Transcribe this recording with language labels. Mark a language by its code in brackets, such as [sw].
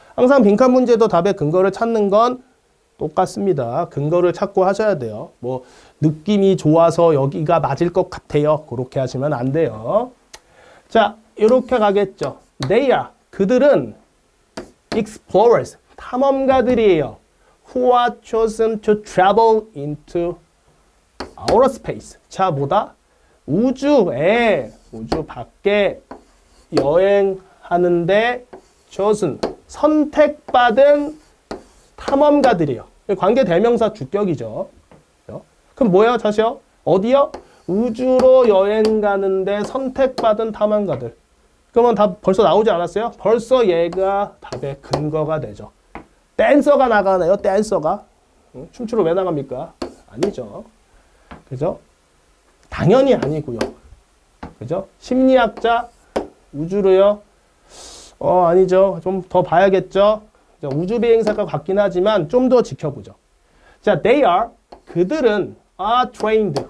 [ko] 항상 빈칸 문제도 답의 근거를 찾는 건 똑같습니다. 근거를 찾고 하셔야 돼요. 뭐 느낌이 좋아서 여기가 맞을 것 같아요. 그렇게 하시면 안 돼요. 자, 이렇게 가겠죠. [en] They are. [ko] 그들은 explorers. 탐험가들이에요. [en] Who are chosen to travel into outer space. [ko] 자, 뭐다? 우주 밖에 여행하는데 chosen. 선택받은 탐험가들이요. 관계 대명사 주격이죠. 그럼 뭐예요, 다시요? 어디요? 우주로 여행 가는데 선택받은 탐험가들. 그러면 답 벌써 나오지 않았어요? 벌써 얘가 답의 근거가 되죠. 댄서가 나가나요? 댄서가? 춤추러 왜 나갑니까? 아니죠. 그죠? 당연히 아니고요. 그죠? 심리학자 우주로요? 아니죠. 좀 더 봐야겠죠. 우주 비행사가 같긴 하지만 좀 더 지켜보죠. [en] 자, they are. 그들은 are trained.